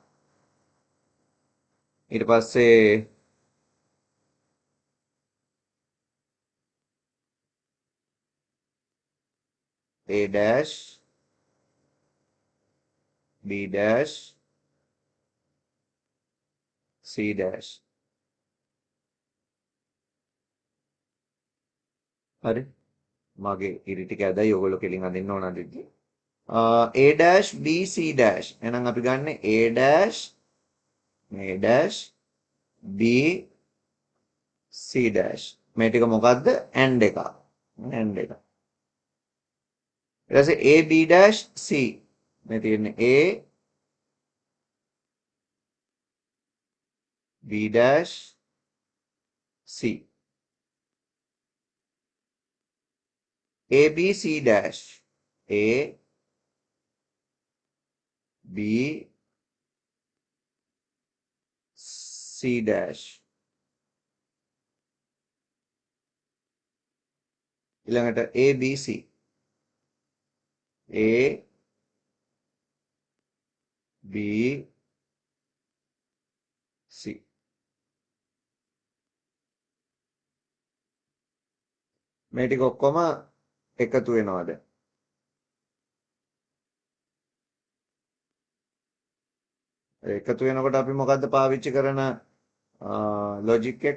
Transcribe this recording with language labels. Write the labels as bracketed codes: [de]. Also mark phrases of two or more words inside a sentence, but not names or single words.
[si] ඊට පස්සේ [en] A dash B dash C dash. [si] හරි. මගේ ඉරි ටික ඇදයි ඔයගොල්ලෝ කෙලින් අඳින්න ඕන අඳින්න. [en] A dash B C dash. [si] එහෙනම් අපි ගන්න [en] A dash B C dash. [si] මේ ටික මොකද්ද? AND එකක්. AND එකක්. ඊට පස්සේ [en] A B dash C. [si] මේ තියෙන්නේ [en] A B dash C. A B C dash. A B C dash. ඊළඟට A B C. A B C. [si] මේ ටික ඔක්කොම එකතු වෙනවද? එකතු වෙනකොට අපි මොකද්ද පාවිච්චි කරන ලොජික් එක?